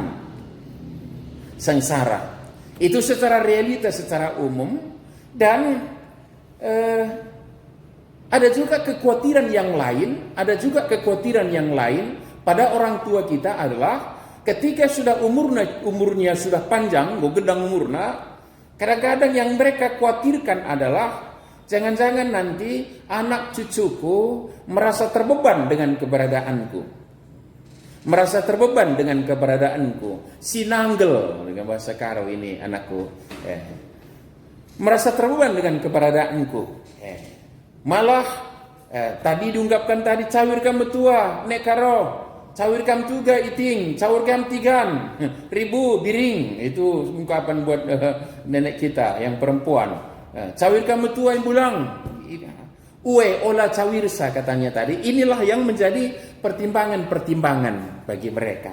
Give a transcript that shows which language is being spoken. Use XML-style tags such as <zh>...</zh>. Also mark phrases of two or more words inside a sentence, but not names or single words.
<id>Sengsara itu secara realitas, secara umum. Dan ada juga kekhawatiran yang lain, pada orang tua kita adalah ketika sudah umurnya sudah panjang,</id> <btx>gedang umurna,</btx> <id>kadang-kadang yang mereka khawatirkan adalah jangan-jangan nanti anak cucuku merasa terbeban dengan keberadaanku. Sinanggel dengan bahasa Karo ini anakku. Merasa terbeban dengan keberadaanku. Malah tadi diungkapkan tadi</id> <btx>cawir kamu tua, nek karo, cawir kamu juga iting, cawir kamu 3.000 biring.</btx> <id>Itu ungkapan buat nenek kita yang perempuan.</id> <btx>Cawir kamu tua yang bulang. Uwe olah cawirsa,</btx> <id>katanya tadi. Inilah yang menjadi pertimbangan-pertimbangan bagi mereka.</id>